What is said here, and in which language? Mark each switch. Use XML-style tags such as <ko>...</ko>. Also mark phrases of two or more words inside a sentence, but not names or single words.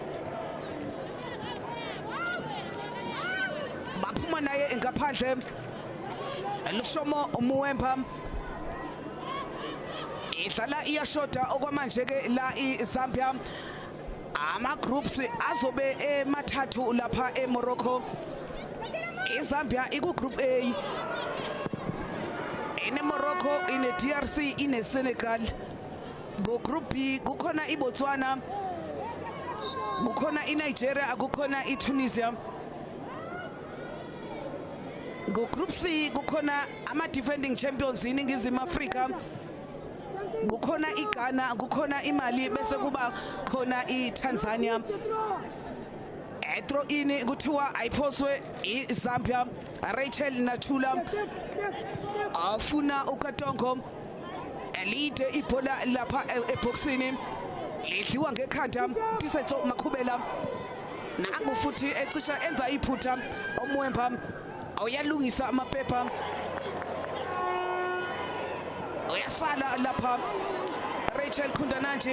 <zu>baphuma naye ngaphandle Lushomo uMwemba idlala iyashoda okwamanje ke la iZambia ama groups azobe emathathu lapha eMorocco. iZambia iku group A ene Morocco Morocco ine DRC ine Senegal. Go group B kukhona iBotswana, kukhona iNigeria, kukhona iTunisia. Go group C kukhona ama</zu> <en>defending champions</en> <zu>iNingizimu Afrika, kukhona iGhana, kukhona iMali, bese kuba khona iTanzania.</zu> <en>Throw in</en> <zu>kuthiwa ayiphoswe iZambia. Rachel Natula afuna uKatongo elide ibhola lapha eboxini, lidliwa ngekhanda Tisetso Makhubela, nangu futhi ecisha enza iphutha oMwemba awuyalungisa amaphepha, uyasala lapha Rachel Kundananji.</zu>